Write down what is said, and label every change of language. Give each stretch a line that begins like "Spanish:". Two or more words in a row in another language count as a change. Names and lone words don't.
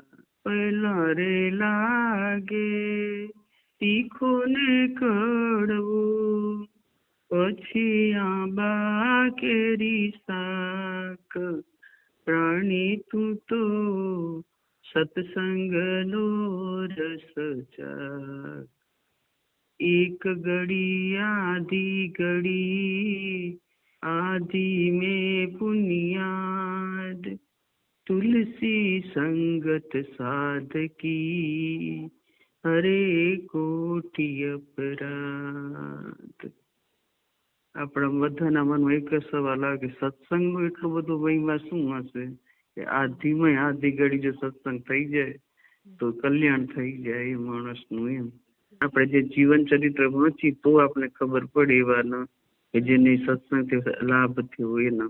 Gujarati: પહેલા રે લાગે તીખું ને કડવું, પછી આંબા કેરી શાક. પ્રાણી તું તો સત્સંગનો રસ ચાખ.
Hindi: एक घड़ी आधी में पुनियाद, तुलसी संगत साधकी हरे कोटि अपराध.
Gujarati: આપણા બધાના મનમાં એક જ સવાલ આવે કે સત્સંગનું એટલું બધું મહિમા શું હશે કે આધી ઘડી જો સત્સંગ થઈ જાય તો કલ્યાણ થઈ જાય એ માણસનું. એમ આપણે જે જીવન ચરિત્ર વાંચી તો આપણે ખબર પડે એવાના કે જેને સત્સંગથી લાભ થયો એના.